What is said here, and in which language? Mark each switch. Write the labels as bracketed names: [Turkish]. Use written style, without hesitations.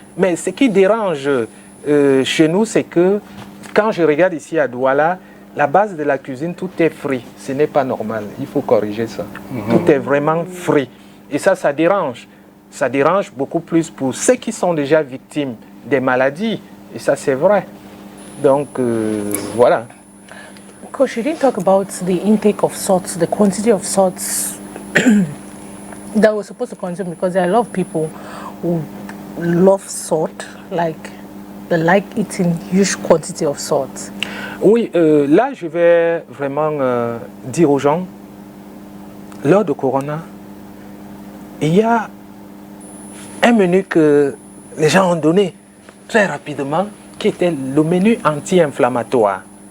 [French] Mais ce qui dérange chez nous, c'est que quand je regarde ici à Douala, la base de la cuisine, tout est frit. Ce n'est pas normal. Il faut corriger ça. Tout est vraiment frit. Et ça, ça dérange. Ça dérange beaucoup plus pour ceux qui sont déjà victimes des maladies. Et ça, c'est vrai. Donc, voilà. [English] Coach, you didn't talk about the intake of salts, the quantity of salts that we're supposed to consume, because there are a lot of people who love salt, like they like eating huge quantity of salt. [French] Oui, là, je vais vraiment dire aux gens, lors de Corona, il y a un menu que les gens ont donné très rapidement, qui était le menu anti-inflammatoire.